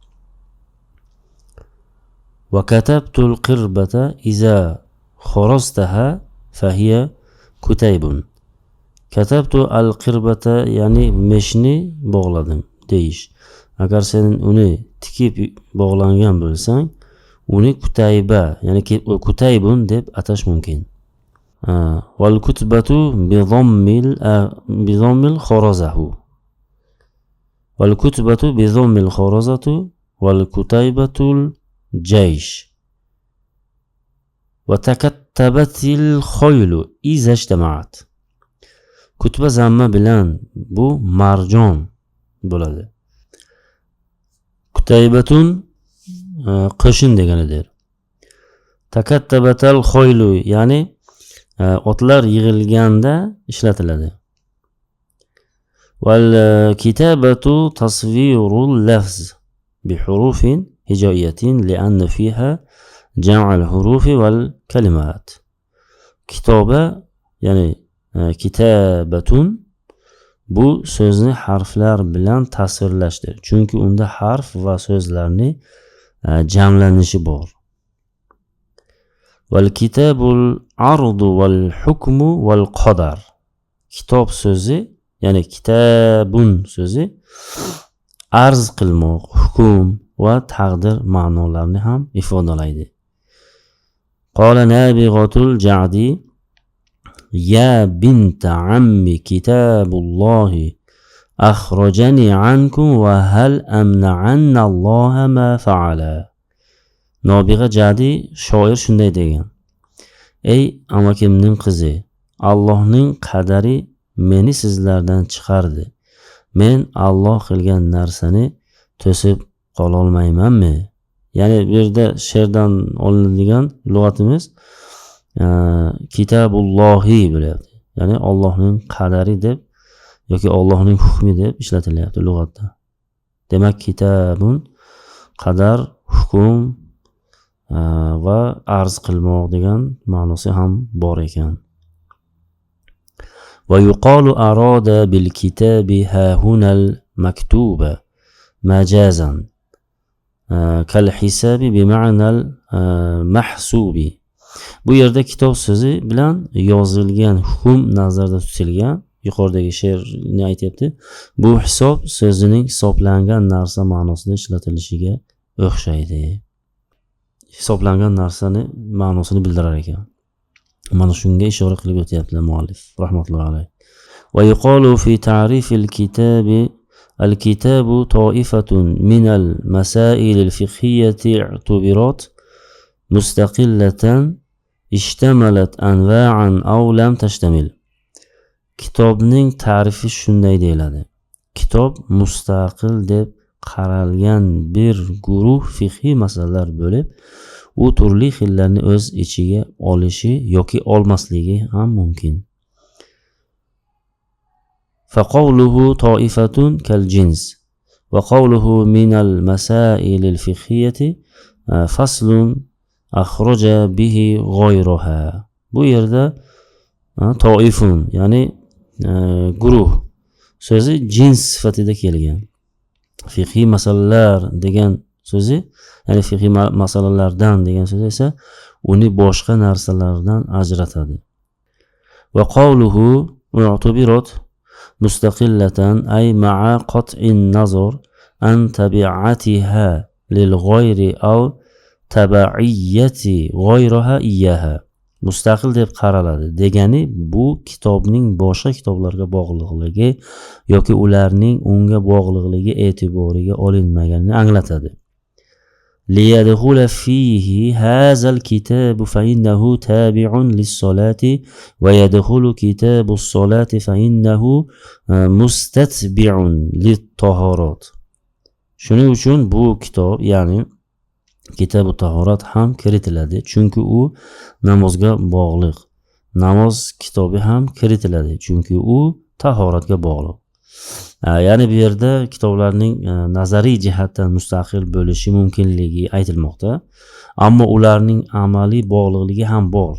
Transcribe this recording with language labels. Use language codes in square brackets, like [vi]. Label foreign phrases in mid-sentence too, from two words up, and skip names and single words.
[ar] وكتبت القربة إذا خرزتها فهي كتيب. كتبت القربة, [uz] ya'ni meshni bog'ladim deyish. Agar sen uni tikib bog'langan bo'lsang, uni kutayba, ya'ni kutaybun deb atash mumkin. [ar] والكتبة بالضم الخرزة. والكتبة بالضم الخرزة والكتيبة الجيش. وتكتبت الخيل إذا اجتمعت. [uz] Kutba zamma bilan bu marjon bo'ladi. Kutaybatun qo'shin deganidir. [ar] تكتبت الخيل, [uz] ya'ni otlar yig'ilganda ishlatiladi. [ar] والكتابة تصوير اللفظ بحروف هجائية لأن فيها جمع الحروف والكلمات. [uz] Kitoba, ya'ni kitabatun, bu so'zni harflar bilan tasvirlashdir. Chunki unda harf va so'zlarni jamlanishi bor. [ar] والكتاب الفرض والحكم والقدر. [uz] Kitob so'zi, ya'ni kitabun so'zi arz qilmoq, hukm va taqdir ma'nolarini ham ifodalaydi. [ar] قال نابغة الجعدي يا بنت عمي كتاب الله أخرجني عنكم وهل أمنعن الله ما فعلا. [uz] Nabigha Jadi shoir shunday degan: Ey amakimning qizi, Allohning qadari meni sizlardan chiqardi. Men Alloh qilgan narsani to'sib qola olmaymanmi? Ya'ni bu yerda she'rdan olinadigan lug'atimiz kitabullohi bo'lyapti. Ya'ni Allohning qadari deb yoki Allohning hukmi deb ishlatilyapti lug'atda. Demak, kitabun qadar, hukm va arz qilmoq degan ma'nosi ham bor ekan. [ar] ويقال أريد بالكتاب ها هنا المكتوب مجازا كالحساب بمعنى المحسوب. [uz] Bu yerda kitob so'zi bilan yozilgan hukm nazarda tutilgan. Yuqoridagi she'rni aytyapti. Bu hisob so'zining hisoblangan narsa ma'nosida ishlatilishiga o'xshaydi. Hisoblangan narsani ma'nosini bildirar ekan. Mana shunga ishora qilib o'tyaptilar muallif rahmatullohi alayh. [ar] ويقال في تعريف الكتاب الكتاب طائفة من المسائل الفقهية اعتبرت مستقلة اشتملت أنواعا أو لم تشتمل. [uz] Kitobning ta'rifi shunday deyiladi. Kitob mustaqil deb qaralgan bir guruh fiqhiy masalalar bo'lib, u turli xillarni o'z ichiga olishi yoki olmasligi ham mumkin. [ar] فقوله طائفة كالجنس وقوله من المسائل الفقهية فصل أخرج به غيرها. [uz] Bu yerda ta'ifun, ya'ni guruh so'zi jins sifatida kelgan. Fiqhiy masalalar degan so'zi, ya'ni fiqhiy masalalardan degan so'z esa uni boshqa narsalardan ajratadi. [ar] وقوله اعتبرت مستقلة أي مع قطع النظر عن تبعيتها للغير أو تبعية غيرها إياها. [uz] Mustaqil deb qaraladi degani bu kitobning boshqa kitoblarga bog'liqligi yoki ularning unga bog'liqligi e'tiboriga olinmaganini anglatadi. [ar] ليدخل فيه هذا الكتاب فإنه تابع للصلاة ويدخل كتاب الصلاة فإنه مستتبع للطهارات. [uz] Shuning uchun bu kitob, ya'ni kitob tahorat ham kiritiladi, chunki u namozga bog'liq. Namoz kitobi ham kiritiladi, chunki u tahoratga bog'liq. Ya'ni bu yerda kitoblarning nazariy jihatdan mustaqil bo'lishi mumkinligi aytilmoqda, ammo ularning amaliy bog'liqligi ham bor.